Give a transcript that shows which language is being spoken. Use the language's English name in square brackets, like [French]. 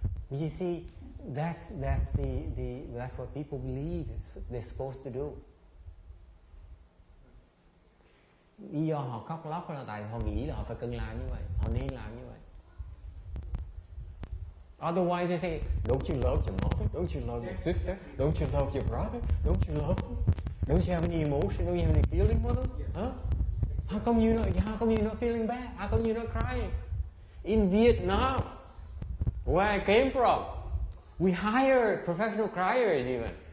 [English] But you see, that's what people believe they're supposed to do. [Vietnamese] Lý do họ khóc lóc là tại họ nghĩ là họ phải cần làm như vậy, họ nên làm như vậy. [English] Otherwise they say, don't you love your mother? Don't you love your sister? Don't you love your brother? Don't you have any emotion? Don't you have any feeling for them? Huh? How come you're not feeling bad? How come you're not crying? In Vietnam, where I came from, we hire professional criers even.